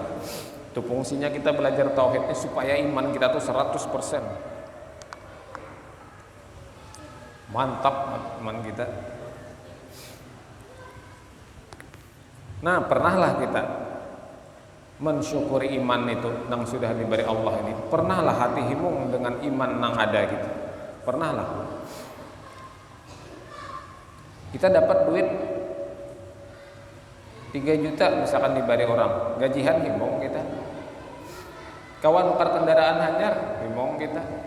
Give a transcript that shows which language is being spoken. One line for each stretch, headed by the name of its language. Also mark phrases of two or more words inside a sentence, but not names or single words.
Indonesian: Itu fungsinya kita belajar tauhid ini supaya iman kita tuh 100%. Mantap iman kita. Nah, pernahlah kita mensyukuri iman itu yang sudah diberi Allah ini. Pernahlah hati himung dengan iman yang ada gitu. Pernahlah. Kita dapat duit 3 juta misalkan diberi orang, gajian himung kita.
Banjar: Kawan nukar kendaraan hanyar, himung kita.